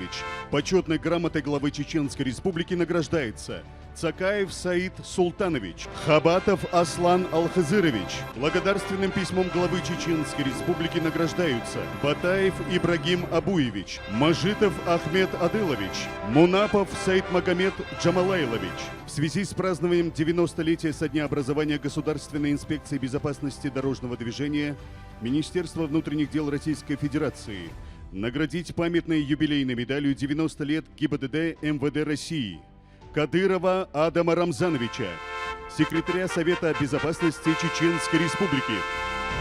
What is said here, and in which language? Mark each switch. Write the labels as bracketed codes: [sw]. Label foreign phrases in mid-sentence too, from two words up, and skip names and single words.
[ru] Почетной грамотой главы Чеченской Республики награждается Цакаев Саид Султанович, Хабатов Аслан Алхазырович. Благодарственным письмом главы Чеченской Республики награждаются Батаев Ибрагим Абуевич, Мажитов Ахмед Адылович, Мунапов Саид Магомед Джамалайлович. В связи с празднованием 90-летия со дня образования Государственной инспекции безопасности дорожного движения Министерство внутренних дел Российской Федерации наградить памятной юбилейной медалью 90 лет ГИБДД МВД России Кадырова Адама Рамзановича, секретаря Совета безопасности Чеченской Республики,